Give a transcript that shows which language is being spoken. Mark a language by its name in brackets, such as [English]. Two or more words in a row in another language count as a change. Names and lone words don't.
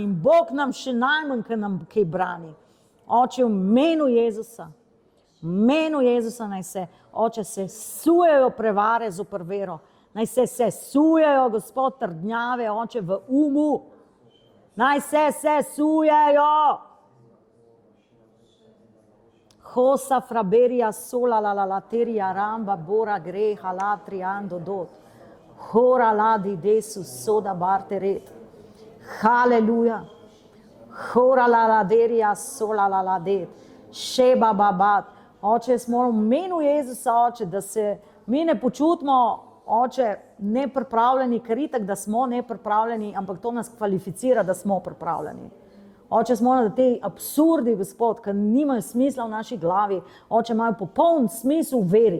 [Slovenian] In Bog nam še najmanj, ki nam kaj brani. Oče, v imenu Jezusa, naj se, Oče, se sujejo prevare zoper vero, naj se sujejo, Gospod, trdnjave, Oče, v umu, naj se sujejo. Hosa fraberija sola la laterija ramba bora greha latriando dot, hora ladi desu soda barteret. Haleluja. Hora la laderija, sola la ladet, šeba babat. Oče, smo v imenu Jezusa, Oče, da se mi ne počutimo, Oče, nepripravljeni, ker itak, da smo nepripravljeni, ampak to nas kvalificira, da smo pripravljeni. Oče, smo da te absurdi, Gospod, ki nimajo smisla v naši glavi, Oče, imajo popoln smisel v veri.